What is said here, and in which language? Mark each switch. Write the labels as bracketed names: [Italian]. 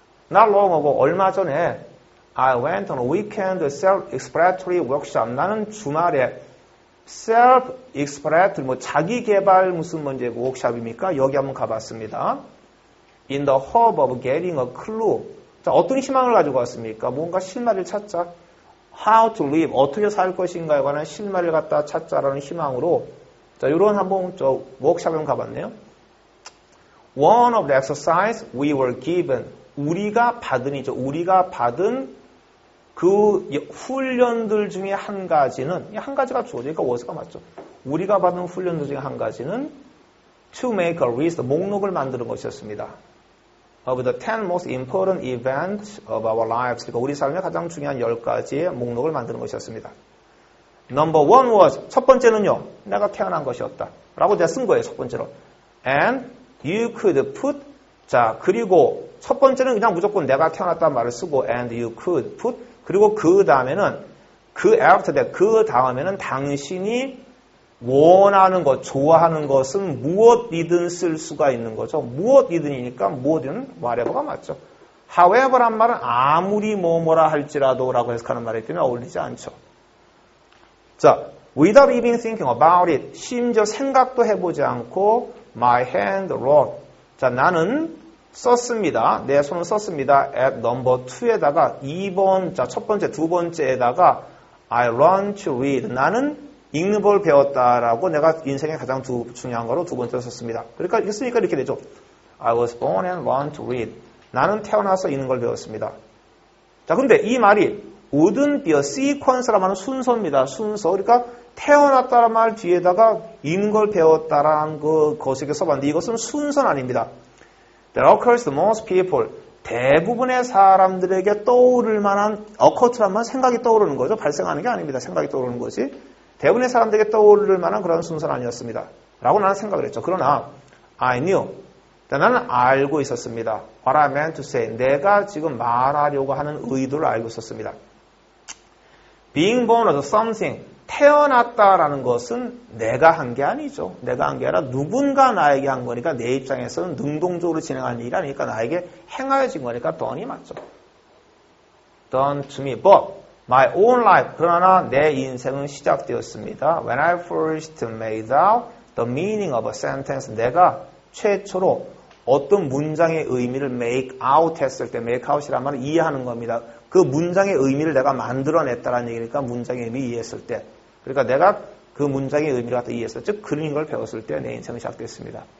[English] Not long ago, [Korean] 얼마 전에 [English] I went on a weekend self-explanatory workshop. [Korean] 나는 주말에 self-explanatory, 뭐 자기 개발 무슨 문제 워크숍입니까? 여기 한번 가봤습니다. [English] In the hope of getting a clue. [Korean] 자, 어떤 희망을 가지고 왔습니까? 뭔가 실마리를 찾자. [English] How to live, [Korean] 어떻게 살 것인가에 관한 실마리를 갖다 찾자라는 희망으로 자, 이런 한번 워크숍을 가봤네요. [English] One of the exercise we were given. [Korean] 우리가 받은 그 훈련들 중에 한 가지는, 한 가지가 주어지니까 워스가 맞죠. 우리가 받은 훈련들 중에 한 가지는 [English] to make a list, [Korean] 목록을 만드는 것이었습니다. [English] Of the 10 most important events of our lives. [Korean] 그러니까 우리 삶의 가장 중요한 10가지의 목록을 만드는 것이었습니다. [English] Number one was, [Korean] 첫 번째는요, 내가 태어난 것이었다. 라고 제가 쓴 거예요, 첫 번째로. [English] And you could put, [Korean] 자, 그리고 첫 번째는 그냥 무조건 내가 태어났다는 말을 쓰고, [English] and you could put, [Korean] 그리고 그 다음에는, [English] after that, [Korean] 그 다음에는 당신이 원하는 것, 좋아하는 것은 무엇이든 쓸 수가 있는 거죠. 무엇이든이니까 무엇이든 whatever가 맞죠. however란 말은 아무리 뭐뭐라 할지라도 라고 해석하는 말이기 때문에 어울리지 않죠. [English] 자, without even thinking about it, [Korean] 심지어 생각도 해보지 않고 [English] my hand wrote. [Korean] 자, 나는 썼습니다. 내 손을 썼습니다. [English] at number [Korean] 2에다가 2번, 자, 첫 번째, 두 번째에다가 [English] I learned to read. [Korean] 나는 읽는 걸 배웠다라고 내가 인생의 가장 중요한 거로 두 번째로 썼습니다. 그러니까 했으니까 이렇게 되죠. [English] I was born and learned to read. [Korean] 나는 태어나서 읽는 걸 배웠습니다. 자, 근데 이 말이 [English] wouldn't be a sequence [Korean] 라는 말은 순서입니다. 순서. 그러니까 태어났다는 말 뒤에다가 읽는 걸 배웠다라는 것에게 써봤는데 이것은 순서는 아닙니다. [English] That occurs to most people. [Korean] 대부분의 사람들에게 떠오를 만한 occur라는 말 생각이 떠오르는 거죠. 발생하는 게 아닙니다. 생각이 떠오르는 거지. 대부분의 사람들에게 떠오를 만한 그런 순서는 아니었습니다. 라고 나는 생각을 했죠. 그러나 [English] I knew. [Korean] 나는 알고 있었습니다. [English] What I meant to say. [Korean] 내가 지금 말하려고 하는 의도를 알고 있었습니다. [English] Being born was something. [Korean] 태어났다라는 것은 내가 한 게 아니죠. 내가 한 게 아니라 누군가 나에게 한 거니까 내 입장에서는 능동적으로 진행한 일이 아니니까 나에게 행하여진 거니까 done이 맞죠. [English] Done to me. But my own life. [Korean] 그러나 내 인생은 시작되었습니다. [English] When I first made out the meaning of a sentence. [Korean] 내가 최초로 어떤 문장의 의미를 make out 했을 때 make out이란 말은 이해하는 겁니다. 그 문장의 의미를 내가 만들어냈다는 얘기니까 문장의 의미 이해했을 때. 그러니까 내가 그 문장의 의미를 갖다 이해했을 때, 즉 그린 걸 배웠을 때 내 인생은 시작됐습니다.